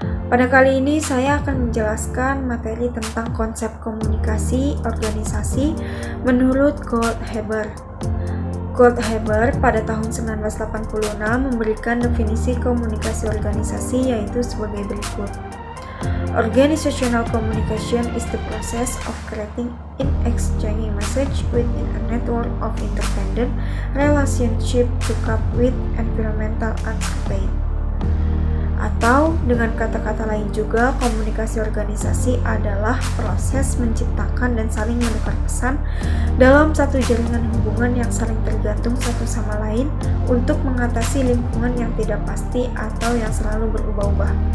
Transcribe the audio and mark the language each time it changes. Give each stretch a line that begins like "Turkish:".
Indonesian: Pada kali ini saya akan menjelaskan materi tentang konsep komunikasi organisasi menurut Goldhaber. Goldhaber pada tahun 1986 memberikan definisi komunikasi organisasi, yaitu sebagai berikut.
English: Organizational communication is the process of creating and exchanging message within a network of independent relationship to cope with environmental uncertainty.
Indonesian: Atau dengan kata-kata lain juga, komunikasi organisasi adalah proses menciptakan dan saling menukar pesan dalam satu jaringan hubungan yang saling tergantung satu sama lain untuk mengatasi lingkungan yang tidak pasti atau yang selalu berubah-ubah.